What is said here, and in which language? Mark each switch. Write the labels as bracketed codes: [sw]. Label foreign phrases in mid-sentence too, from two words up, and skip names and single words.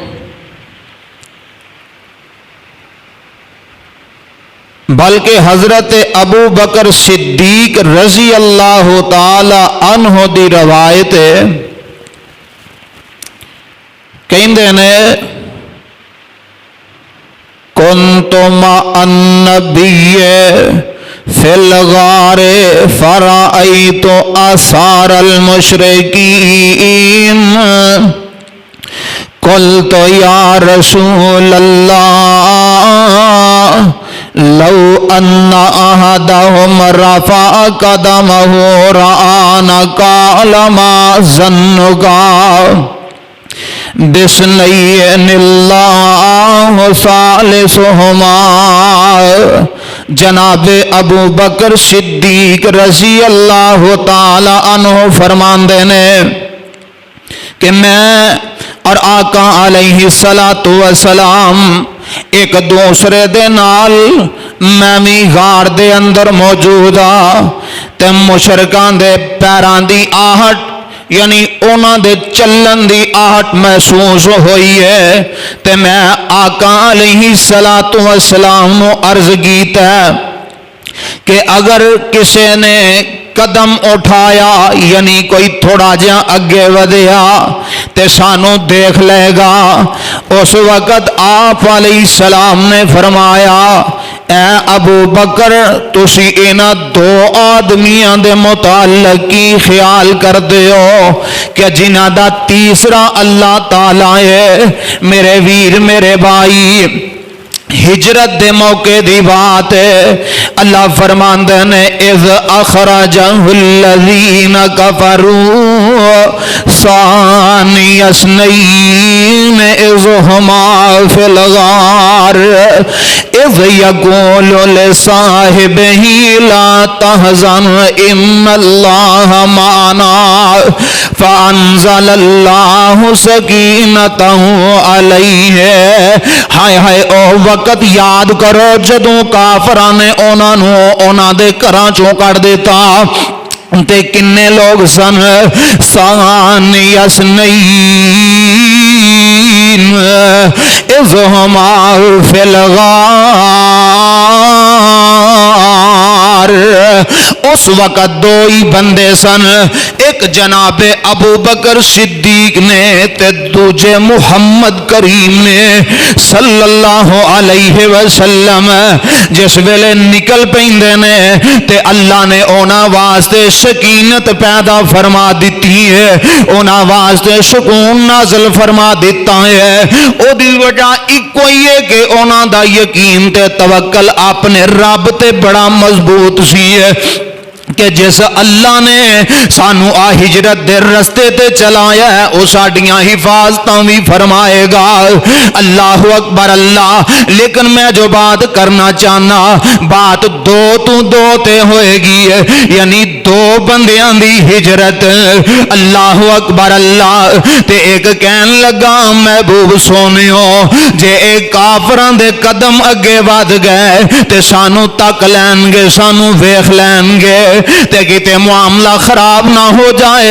[pa] بلکہ حضرت ابو بکر صدیق [ar] رضی اللہ تعالی عنہ [pa] دی روایت ہے، کہندے نے [ar] کنت مع النبی فی الغار فرأیت آثار المشرکین قلت یا رسول اللہ لو ان احدهم رفع قدمه رآنا قال ما ظنك باثنين اللہ ثالثهما۔ [pa] جناب ابو بکر صدیق [ar] رضی اللہ تعالی عنہ [pa] فرماندے نے کہ میں اور آقا [ar] علیہ السلام [pa] ایک دوسرے دے نال میں بھی غار دے اندر موجود تے مشرکان دے پیران دی آہٹ یعنی اونا دے چلن دی آہٹ محسوس ہوئی ہے تے میں آقا [ar] علیہ السلام [pa] نو عرض کیتا ہے کہ اگر کسی نے قدم اٹھایا یعنی کوئی تھوڑا جہا اگے ودیا تے سانو دیکھ لے گا۔ اس وقت آپ [ar] علیہ السلام [pa] نے فرمایا اے ابو بکر تسی اینا دو آدمیاں دے متعلق کی خیال کر دیو کہ جنہ دا تیسرا اللہ تعالیٰ ہے۔ میرے ویر میرے بھائی ہجرت دے موقع دی بات ہے، اللہ فرماندے نے [ar] اذ اخرجہ الذین کفروا ثانی اثنین اذ ہما فی الغار اذ یقول لصاحبہ لا تحزن ان اللہ معنا فانزل اللہ سکینتہ علیہ۔ [pa] ہائے ہائے او وقت یاد کرو جدوں کافراں نے انہاں دے گھراں چوں کڈ دیتا تے کنے لوگ سن [ar] ثانی اثنین اذ ہما فی الغار۔ [pa] اس وقت دو ہی بندے سن، ایک جناب ابو بکر صدیق نے تے دوجے محمد کریم نے [ar] صلی اللہ علیہ وسلم۔ [pa] جس ویلے نکل پیندے نے تے اللہ نے اونا واسطے سکینت پیدا فرما دیتی ہے، اونا واسطے سکون نازل فرما دیتا ہے۔ او دی وجہ ایک کوئی ہے کہ اونا دا یقین تے توکل اپنے رب تے بڑا مضبوط سی ہے کہ جس اللہ نے سانو آ ہجرت دے رستے تے چلایا ہے وہ ساڈیاں حفاظتاں بھی فرمائے گا۔ [ar] اللہ اکبر اللہ۔ [pa] لیکن میں جو بات کرنا چاہنا بات دو تو دو تے ہوئے گی یعنی دو بندیاں دی ہجرت۔ [ar] اللہ اکبر اللہ۔ [pa] تے ایک کہن لگا محبوب سونیو جے ایک کافراں دے قدم اگے ود گئے تے سانو تک لین گے سانو ویکھ لین گے تے کتے معاملہ خراب نہ ہو جائے۔